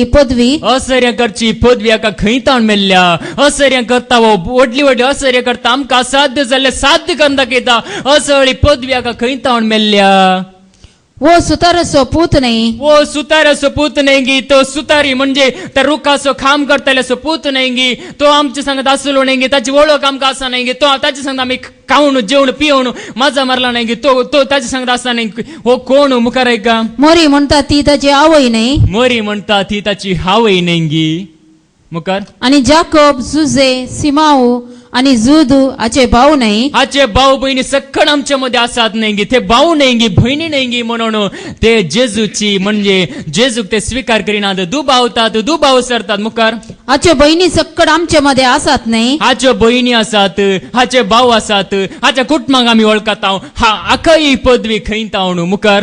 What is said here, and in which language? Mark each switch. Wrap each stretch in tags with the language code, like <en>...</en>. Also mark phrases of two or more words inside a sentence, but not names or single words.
<kok>पदवी हाका खंय तावन मेल्ल्या असर्यां करता वो व्हडली असर्यां करता आमकां असाध्य जाल्ले साध्य करून दाखयता असळी पदवी हाका खंय तावन मेल्ल्या वो सुतारसो पूत नाही वो सुतारासो पूत नाही तो सुतारी म्हणजे त्या रुखासो काम करताल्यासो पूत नाही तो आमच्या संगत असलो नाही त्याची ओळख आमका असा नाही तो त्याच्या संगत आम्ही खाऊन जेवण पिवण मजा मारला नाही तो त्याच्या संगत असा नाही हो कोण मुखार आहे का मोरी म्हणतात ती त्याची आवय नाही मोरी म्हणता ती त्याची हावई नाही मुखार आणि जाकोब जुजे सिमाऊ आणि जुदू हाचे भाऊ नाही हाचे भाऊ बहिणी सखण आमच्या मध्ये असतात नाही ते भाऊ नाही बहिणी नाही म्हणून ते जेजूची म्हणजे जेजूक ते स्वीकार करीनात दुभावतात दुभाव सरतात मुखार हाचे बहिणी सक्कड आमच्या मध्ये असत नाही हाच्यो बहिणी आसात हाचे भाऊ आसात हाच्या कुटुंबाक आम्ही वळखता हा आखाई पदवी खैता मुखार</kok>